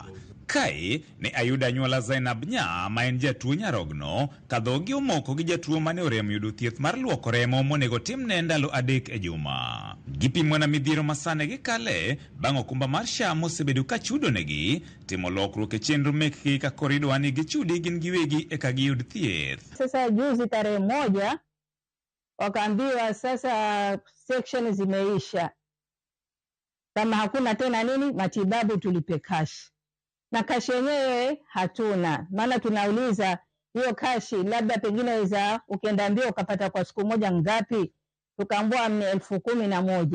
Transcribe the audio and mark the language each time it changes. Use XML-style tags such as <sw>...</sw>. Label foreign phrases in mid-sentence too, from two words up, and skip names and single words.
<luo>Kae ne ayudo anyuola Zainab Nya ma en jatuo nyarogno kadho gi omoko gi jatuo mane orem yudo thieth mar luoko remo monego timne ndalo 3 e juma. Gipimo na midhiero masane gikale bang' okumba mar SHA mosebedo ka chudo negi timo lokruok e chenro mekgi ka koridwa ni gichudi gin giwegi eka giyud thieth.</luo> <sw>Sasa juzi tarehe 1 wakaambiwa sasa section zimeisha, kama hakuna tena matibabu tulipe cash. Na kashi yenyewe hatuna, maana tunauliza hiyo kashi labda pengine za ukienda mbio ukapata kwa siku moja ngapi, tukaambiwa ni 11,000.</sw>